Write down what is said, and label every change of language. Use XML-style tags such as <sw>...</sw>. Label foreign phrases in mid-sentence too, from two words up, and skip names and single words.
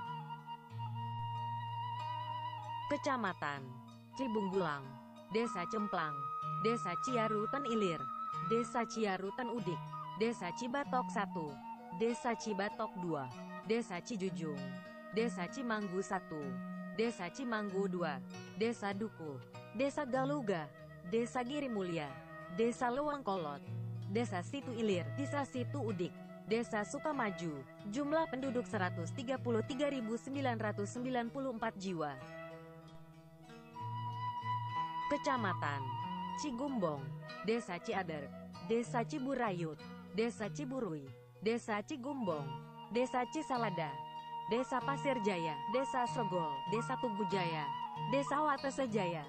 <id>Kecamatan Cibunggulang, Desa Cemplang, Desa Ciarutan Ilir, Desa Ciarutan Udik, Desa Cibatok 1, Desa Cibatok 2, Desa Cijujung, Desa Cimanggu 1, Desa Cimanggu 2, Desa Duku, Desa Galuga, Desa Giri Mulia, Desa Lewangkolot, Desa Situ Ilir, Desa Situ Udik, Desa Sukamaju. Jumlah penduduk 133.994 jiwa. Kecamatan Cigumbong, Desa Ciader, Desa Ciburayut, Desa Ciburui, Desa Cigumbong, Desa Cisalada, Desa Pasir Jaya, Desa Sregol, Desa Tugu Jaya, Desa Watese Jaya.</id>